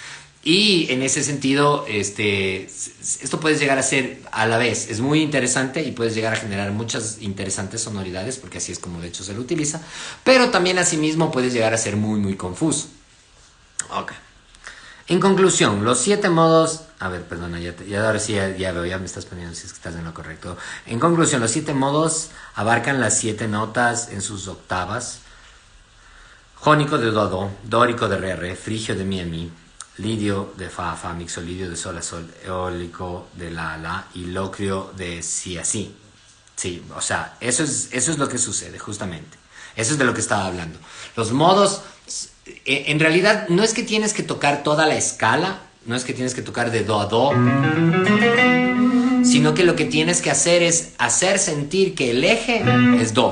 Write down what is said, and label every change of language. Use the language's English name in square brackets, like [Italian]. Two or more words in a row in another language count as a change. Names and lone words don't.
[Spanish] Y en ese sentido, esto puedes llegar a ser a la vez, es muy interesante y puedes llegar a generar muchas interesantes sonoridades, porque así es como de hecho se lo utiliza, pero también asimismo puedes llegar a ser muy muy confuso. Ok. En conclusión, los 7 modos, a ver, perdona, ya ahora sí ya veo, ya me estás poniendo si es que estás en lo correcto. En conclusión, los 7 modos abarcan las 7 notas en sus octavas: jónico de Do a Do, dórico de Re a Re, frigio de Mi a Mi, lidio de Fa a Fa, mixolidio de Sol a Sol, eólico de La a La y locrio de Si a Si. Sí, o sea, eso es lo que sucede justamente. Eso es de lo que estaba hablando. Los modos, en realidad no es que tienes que tocar toda la escala, no es que tienes que tocar de Do a Do, sino que lo que tienes que hacer es hacer sentir que el eje es Do.